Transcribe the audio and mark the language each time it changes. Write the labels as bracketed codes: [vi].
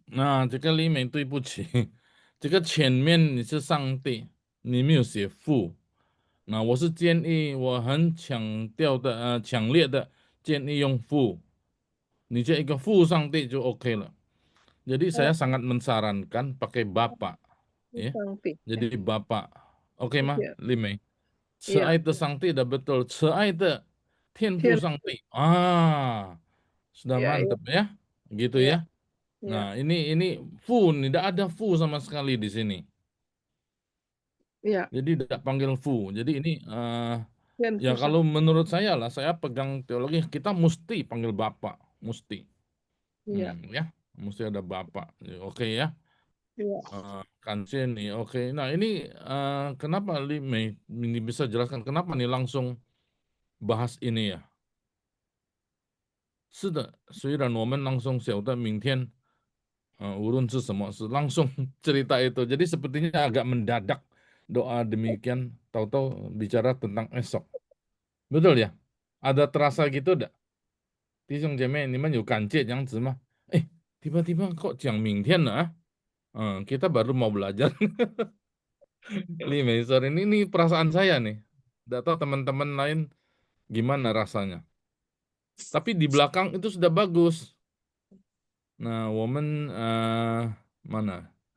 [zh] 那这个丽梅，对不起，这个前面你是上帝，你没有写父。那我是建议，我很强烈的建议用父，你就一个父上帝就 OK 了。 [id] Jadi saya sangat mensarankan pakai Bapak, ya. Jadi Bapak, oke吗，丽梅？ [zh] 慈爱的上帝的 betul， 慈爱的天父上帝啊， [id] sudah mantap ya, gitu ya. Nah ini fu, tidak ada fu sama sekali di sini. Jadi tidak panggil fu. Jadi ini ya kalau menurut saya lah, saya pegang teologi kita mesti panggil Bapak, mesti. Ya, mesti ada Bapak. Oke ya. Kanse nih, oke. Nah ini kenapa ini bisa jelaskan kenapa nih langsung bahas ini ya? [zh] 是的，虽然我们langsung 晓得明天无论是什么是 [id] langsung cerita itu. Jadi sepertinya agak mendadak doa demikian, tahu-tahu bicara tentang esok. Betul ya? Ada terasa gitu enggak? [zh] 弟兄姐妹，你们有感觉这样子吗？ [id] 哎，tiba-tiba kok [zh] 讲明天了啊？ [id] kita baru mau belajar. Ini sorry, ini perasaan saya nih. Enggak tahu teman-teman lain gimana rasanya. Tapi di belakang itu sudah bagus. Nah, woman mana?